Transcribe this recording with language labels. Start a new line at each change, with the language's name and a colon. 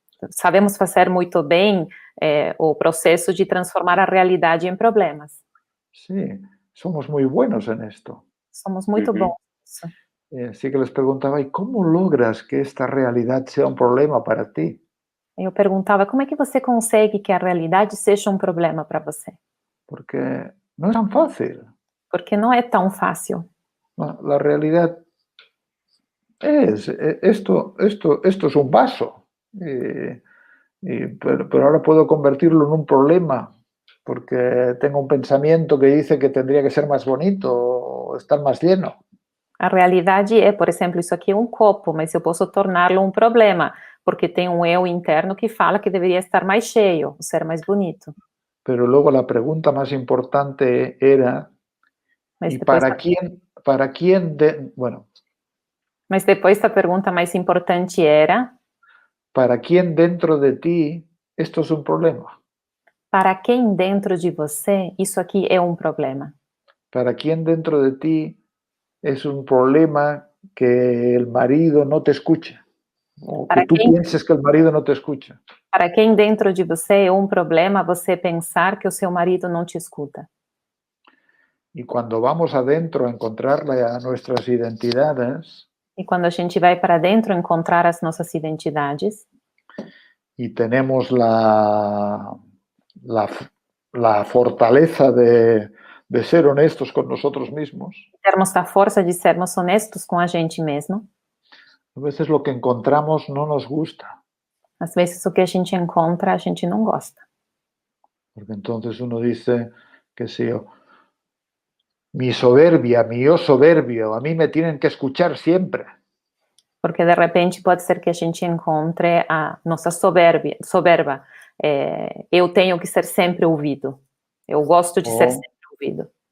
Portuguese: sabemos fazer muito bem o processo de transformar a realidade em problemas.
Spanish: Sí, somos muy buenos en esto.
Portuguese: Somos muito bons nisso.
Spanish: Así que les preguntaba, ¿y cómo logras que esta realidad sea un problema para ti?
Portuguese: Eu perguntava, como é que você consegue que a realidade seja um problema para você?
Spanish: Porque no es tan fácil.
Portuguese: Porque não é tão fácil.
Spanish: La realidad es, esto es un vaso, pero ahora puedo convertirlo en un problema porque tengo un pensamiento que dice que tendría que ser más bonito o estar más lleno.
Portuguese: A realidade é, por exemplo, isso aqui é um copo, mas eu posso torná-lo um problema, porque tem um eu interno que fala que deveria estar mais cheio, ser mais bonito.
Spanish: Pero luego la pregunta más importante era,
Portuguese: Mas
Spanish: ¿y
Portuguese: depois,
Spanish: bueno,
Portuguese: mas depois a pergunta mais importante era,
Spanish: ¿para quién dentro de ti esto es un problema?
Portuguese: para quem dentro de você isso aqui é um problema?
Spanish: ¿Para quién dentro de ti es un problema que el marido no te escucha? O que tú pienses que el marido no te escucha.
Portuguese: Para quem dentro de você é um problema você pensar que o seu marido não te escuta?
Spanish: Y cuando vamos adentro a encontrar nuestras identidades,
Portuguese: E quando a gente vai para dentro encontrar as nossas identidades,
Spanish: y tenemos la fortaleza de ser honestos con nosotros mismos,
Portuguese: termos a força de sermos honestos com a gente mesmo,
Spanish: a veces lo que encontramos no nos gusta.
Portuguese: às vezes o que a gente encontra a gente não gosta.
Spanish: Porque entonces uno dice, qué sé yo, mi soberbia, mi yo soberbio, a mí me tienen que escuchar siempre.
Portuguese: Porque de repente pode ser que a gente encontre a nossa soberba. Eu tenho que ser sempre ouvido. Eu gosto de ser sempre ouvido.